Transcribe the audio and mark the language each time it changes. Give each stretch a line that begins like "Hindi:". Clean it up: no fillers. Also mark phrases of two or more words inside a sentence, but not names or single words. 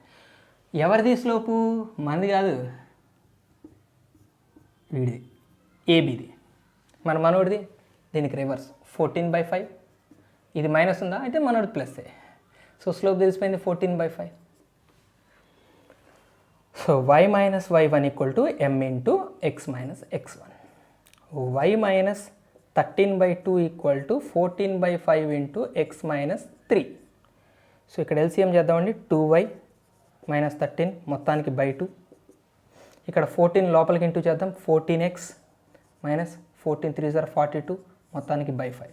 Telugu: ఎవరిది స్లోపు? మనది కాదు, వీడిది ఏబిది. మన మనోడిది దీనికి రివర్స్ 14/5. ఇది మైనస్ ఉందా అంటే మనోడి ప్లస్సే.
English: so slope
Telugu: తెలిసిపోయింది 14/5. సో y - y1 = m × x - x1. y - 13/2 = 14/5 × x - 3. సో ఇక్కడ ఎల్సిఎం చేద్దామండి. 2y - 13 మొత్తానికి /2. ఇక్కడ 14 లోపలికి ఇంటూ చేద్దాం. 14x - 14 3 = 42 మొత్తానికి /5.